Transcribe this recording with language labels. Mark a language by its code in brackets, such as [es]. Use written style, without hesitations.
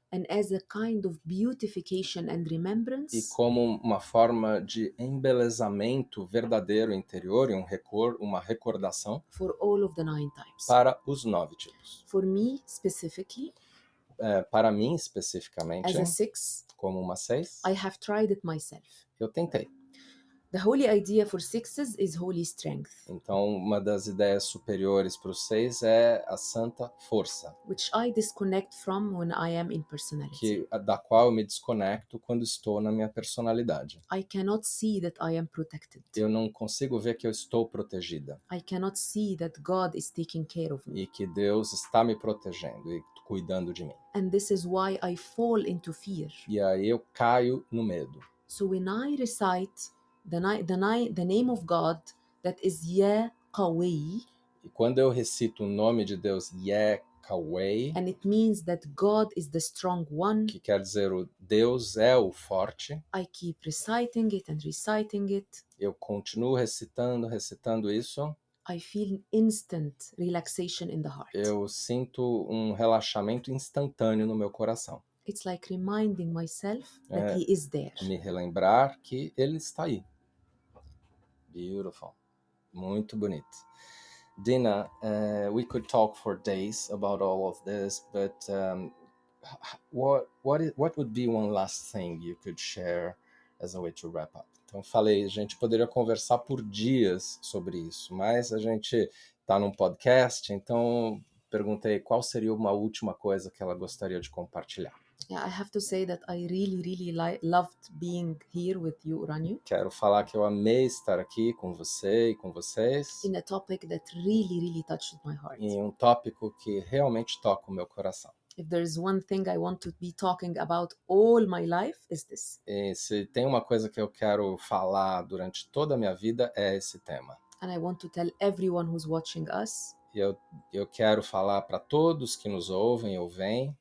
[en] and as a kind of beautification and e remembrance [pt] como uma forma de embelezamento verdadeiro interior e uma recordação [en] for all of the 9 types. [pt] para os 9 tipos. [en] For me specifically, [pt] Para mim, especificamente, [en] as a 6, [pt] como uma 6, [en] I have tried it myself. [pt] eu tentei. [en] The holy idea for sixes is holy strength, [pt] Então, uma das ideias superiores para os 6 é a santa força, [en] which I disconnect from when I am in personality. [pt] da qual eu me desconecto quando estou na minha personalidade. [en] I cannot see that I am protected. [pt] Eu não consigo ver que eu estou protegida [en] I cannot see that God is taking care of me. [pt] e que Deus está me protegendo e cuidando de mim. [en] And this is why I fall into fear. [pt] E aí eu caio no medo. [en] So when I recite the name of God, that is Yahweh, [pt] E quando eu recito o nome de Deus, Yahweh, [en] and it means that God is the strong one, [pt] que quer dizer o Deus é o forte, [en] I keep reciting it and reciting it. [pt] eu continuo recitando isso, [en] I feel instant relaxation in the heart. [pt] eu sinto um relaxamento instantâneo no meu coração. [en] It's like reminding myself that He is there. [pt] Me relembrar que Ele está aí. [en] Beautiful. [pt] Muito bonito. [en] Dina, we could talk for days about all of this, but what would be one last thing you could share as a way to wrap up? [pt] Então, falei, a gente poderia conversar por dias sobre isso, mas a gente está num podcast, então perguntei qual seria uma última coisa que ela gostaria de compartilhar. [en] Yeah, I have to say that I really loved being here with you, Ranyu, [pt] Quero falar que eu amei estar aqui com você e com vocês [en] in a topic that really touched my heart. [pt] em um tópico que realmente toca o meu coração. [en] If there's one thing I want to be talking about all my life, is this. [pt] E se tem uma coisa que eu quero falar durante toda a minha vida é esse tema. [en] And I want to tell everyone who's watching us, [pt] E eu quero falar para todos que nos ouvem ou veem,